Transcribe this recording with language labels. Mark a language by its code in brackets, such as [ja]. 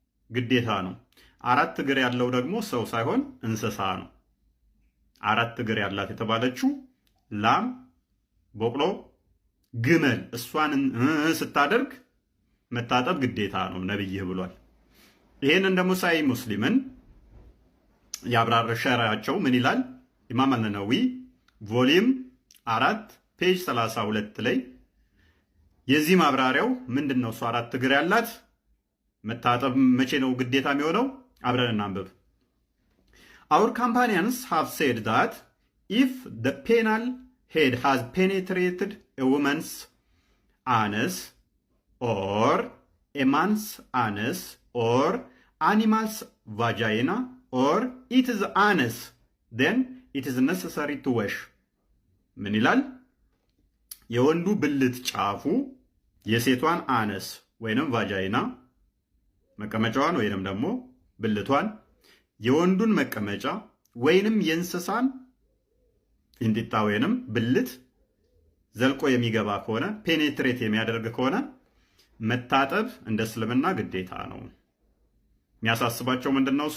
[am] ግዴታ ነው። አራት እግር ያለው ደግሞ ሰው ሳይሆን እንስሳ ነው። አራት እግር ያላት የተባለችው ላም፣ በቅሎ፣ ግመል እሷን ስታደርግ መታጠብ ግዴታ ነው ነብይህ ብሏል። ይሄንን ደግሞ ሳይ ሙስሊምን ያብራራቸው ምን ይላል? ኢማም አልነነዊ ቮሊዩም 4 ፔጅ 32 ላይ የዚህ ማብራሪያው ምንድነው? እሷ አራት እግር ያላት መታጠብ መቼ ነው ግዴታ የሚሆነው? አብረን እናንብብ። [en] Our companions have said that if the penal head has penetrated a woman's anus or a man's anus or animal's vagina or its anus, then it is necessary to wash. [am] ምን ይላል? የወንዱ ብልት ጫፉ የሴቷን አነስ ወይንም ቫጃይና መቀመጫዋን ወይንም ደግሞ ብልቷን፣ የወንዱን መቀመጫ ወይንም የእንስሳን እንዲጣ ወይንም ብልት ዘልቆ የሚገባ ከሆነ ፔኔትሬት የሚያደርግ ከሆነ መታጠብ እንደ እስልምና ግዴታ ነው። የሚያሳስባቸው ምንድነው?